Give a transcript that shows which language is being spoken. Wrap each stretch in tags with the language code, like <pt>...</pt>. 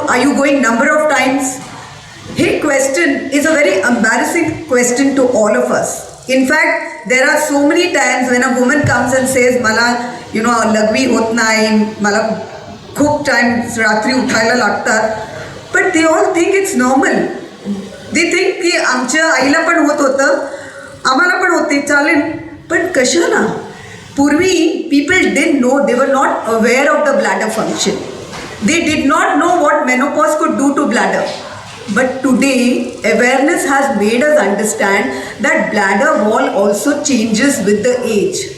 <en>Are you going number of times? Hey, question is a very embarrassing question to all of us. In fact, there are so many times when a woman comes and says,</en> <mr>"Mala, lagvi hot nahi, mala खूप times रात्री उठायला लागतात."</mr> <en>But they all think it's normal. They think</en> <mr>की आमच्या आईला पण होत होतं, आम्हाला पण होते, चालेल. पण कशाला? पूर्वी</mr> <en>people didn't know, they were not aware of the bladder function. They did not know what menopause could do to bladder. But today, awareness has made us understand that bladder wall also changes with the age.</en>